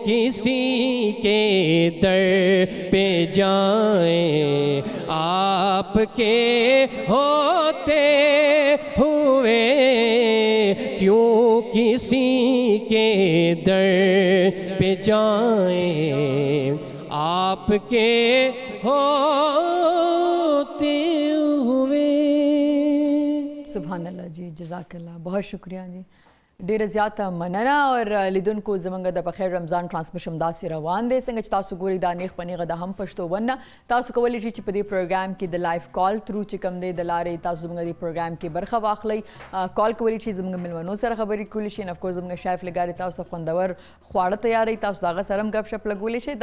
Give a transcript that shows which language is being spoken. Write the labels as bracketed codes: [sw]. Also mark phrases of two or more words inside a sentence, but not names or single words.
[ur] کسی کے در پہ جائیں آپ کے ہوتے ہوئے کیوں کسی کے در پہ جائیں آپ کے ہوتے ہوئے. [ar] سبحان اللہ [ur] جی، [ar] جزاک اللہ، [ur] بہت شکریہ جی، [ps] ډیره زیاته مننه. اور لیدونکو زمونږ د پخیر رمضان ټرانسمیشن داسې روان دی څنګه چې تاسو ګورئ دا نیغ په نیغه د هم پښتو ونه تاسو کولی شئ چې په دې پروګرام کې د [en] life call through [ps] چې کوم دی د لارې تاسو زمونږ د پروګرام کې برخه واخلئ. کال کولی شئ زمونږ میلمنو سره خبرې کولی شئ. [en] of course [ps] زمونږ شیف لګاري تاسو ته خوندور خواړه تیاروي، تاسو د هغه سره هم ګپ شپ لګولی شئ.